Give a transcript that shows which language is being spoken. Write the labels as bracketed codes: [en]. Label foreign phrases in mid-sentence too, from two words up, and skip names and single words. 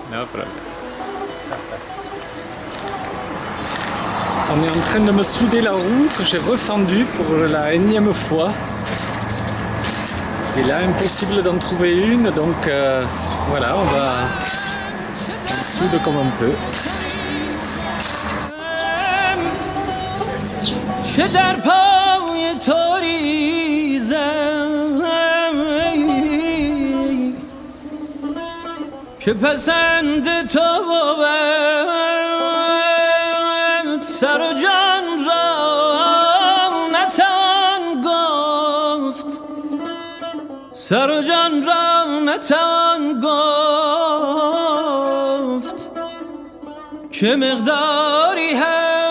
[fr] On est en train de me souder la route, j'ai refendu pour la énième fois. Et là, impossible d'en trouver une, donc voilà, on soude comme on peut. [fa] چه در پای تو ریزم که پسند تو بود، سر و جان را نتوان گفت، سر و جان را نتوان گفت که مقداری هست.